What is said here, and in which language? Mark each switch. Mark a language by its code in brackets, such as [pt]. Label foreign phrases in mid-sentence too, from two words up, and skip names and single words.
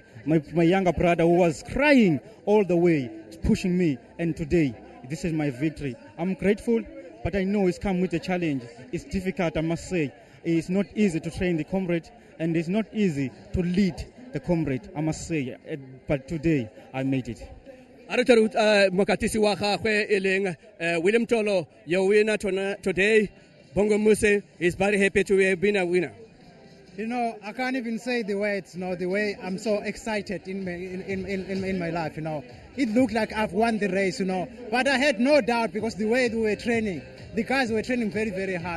[en] My younger brother who was crying all the way, pushing me, and today this is my victory. I'm grateful, but I know it's come with a challenge. It's difficult, I must say. It's not easy to train the Comrade, and it's not easy to lead the Comrade, I must say. But today I made it. [tn] Mokatisi wa gagwe eleng William Tolo, [en] your winner today. Bongmusa is very happy to have been a winner. You know, I can't even say the words. The way I'm so excited in my life. It looked like I've won the race. But I had no doubt because the way we were training, the guys were training very, very hard.